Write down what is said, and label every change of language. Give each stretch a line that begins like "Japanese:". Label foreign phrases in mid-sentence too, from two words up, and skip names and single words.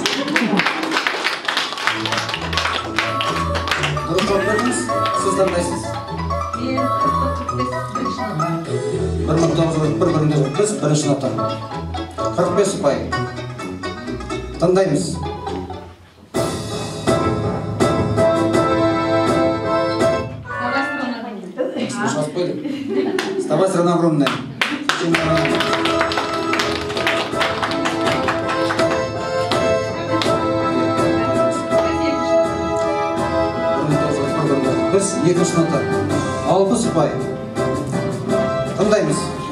Kazakh: Дұрыс жауап бердіңіз. Сіз таңдайсыз. 1941-1945 бірінші нота. 45 ұпай. Тыңдаймыз.
Russian: Вставай, страна огромная.
Kazakh: Біз екінші нота. 60 ұпай. Тыңдаймыз.